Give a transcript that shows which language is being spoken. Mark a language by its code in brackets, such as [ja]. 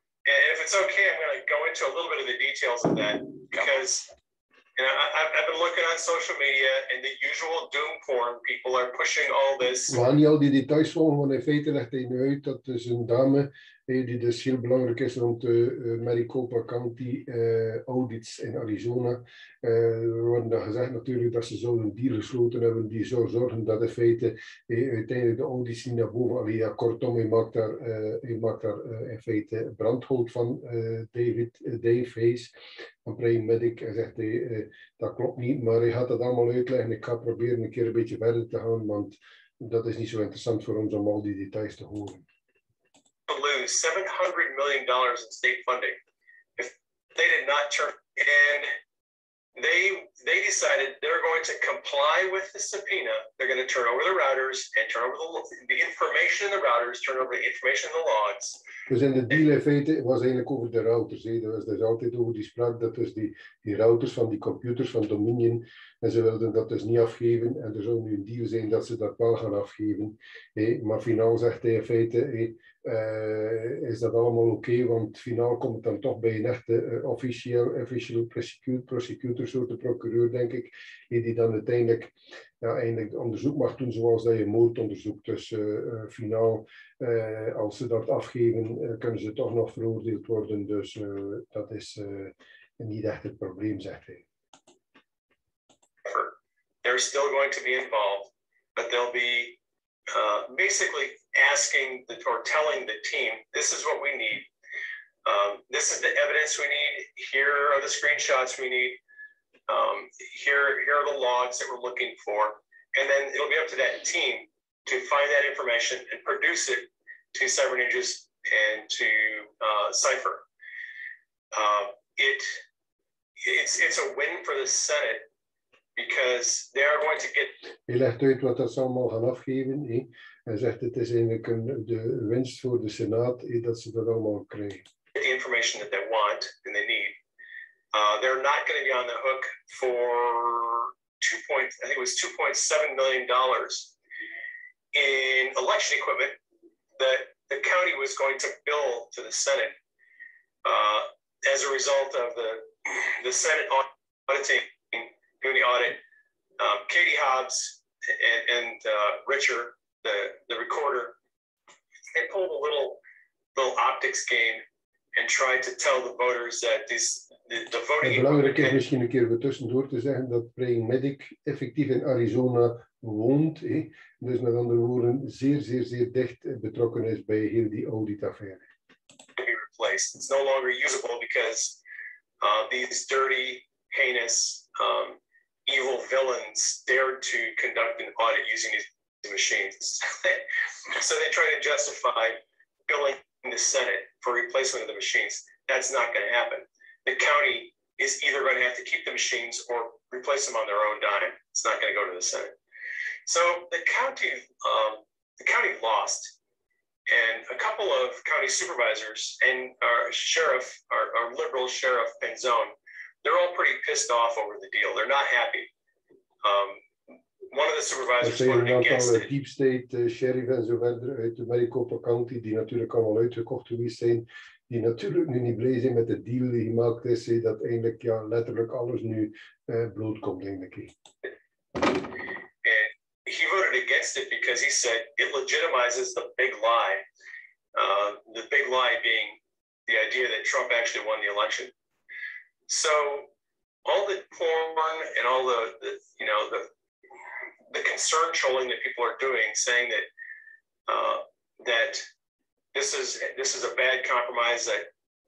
[en] And if it's okay, I'm going to go into a little bit of the details of that, because I've been looking on social media and the usual doom porn people are pushing all this. [nl] We gaan niet al die details volgen, want in feite legt hij nu uit dat dus een dame die dus heel belangrijk is rond de Maricopa County audits in Arizona. Er wordt dan gezegd natuurlijk dat ze zouden een deal gesloten hebben die zou zorgen dat in feite uiteindelijk de audits niet naar boven. Allee, ja, kortom, hij maakt daar in feite brandhout van Dave Hayes van Praying Medic. Hij zegt dat klopt niet, maar hij gaat dat allemaal uitleggen. Ik ga proberen een keer een beetje verder te gaan, want dat is niet zo interessant voor ons om al die details te horen. [en] Lose $700 million in state funding if they did not turn, and they decided they're going to comply with the subpoena. They're going to turn over the routers and turn over the information in the routers, turn over the information in the logs. [nl] Dus in de deal in feite was eigenlijk over de routers. Er was dus altijd over die spraak dat dus die routers van die computers van Dominion, en ze wilden dat dus niet afgeven, en er zou nu een deal zijn dat ze dat wel gaan afgeven. Maar finaal zegt hij in feite, is dat allemaal oké, want finaal komt het dan toch bij een echte [en] official prosecutor, [nl] soort de procureur, denk ik, die dan uiteindelijk onderzoek mag doen zoals dat je moord onderzoekt. Dus finaal, als ze dat afgeven, kunnen ze toch nog veroordeeld worden. Dus dat is niet echt het probleem, zegt hij. [en] They're still going to be involved, but they'll be basically asking or telling the team, this is what we need. This is the evidence we need. Here are the screenshots we need. Here are the logs that we're looking for. And then it'll be up to that team to find that information and produce it to Cyber Ninjas and to Cypher. It's a win for the Senate, because they are going to get... [nl] Hij legt uit wat dat ze allemaal gaan afgeven. Hij zegt het is eigenlijk de winst voor de Senaat dat ze dat allemaal krijgen. [en] The information that they want and they need. They're not going to be on the hook for $2.7 million in election equipment that the county was going to bill to the Senate as a result of the Senate auditing, doing the audit. Katie Hobbs and Richard, the recorder, they pulled a little optics game and tried to tell the voters that the voting. [nl] Het belangrijk is misschien een keer weer tussendoor te zeggen dat Praying Medic effectief in Arizona woont. Dus met andere woorden zeer dicht betrokken is bij heel die auditaffaire. [en] It's no longer usable because these dirty, heinous, evil villains dared to conduct an audit using these machines. So they try to justify billing the Senate for replacement of the machines. That's not going to happen. The county is either going to have to keep the machines or replace them on their own dime. It's not going to go to the Senate. So the county lost, and a couple of county supervisors and our sheriff, our liberal sheriff Penzone, they're all pretty pissed off over the deal. They're not happy. One of the supervisors voted against it. [nl] Deep State sheriff en zo verder uit de Maricopa County, die natuurlijk allemaal uitgekocht geweest zijn, die natuurlijk nu niet blij zijn met de deal die gemaakt is, dat eigenlijk letterlijk alles nu bloot komt, denk ik. [en] He voted against it because he said it legitimizes the big lie. The big lie being the idea that Trump actually won the election. So all the porn and all the concern trolling that people are doing, saying that that this is a bad compromise, that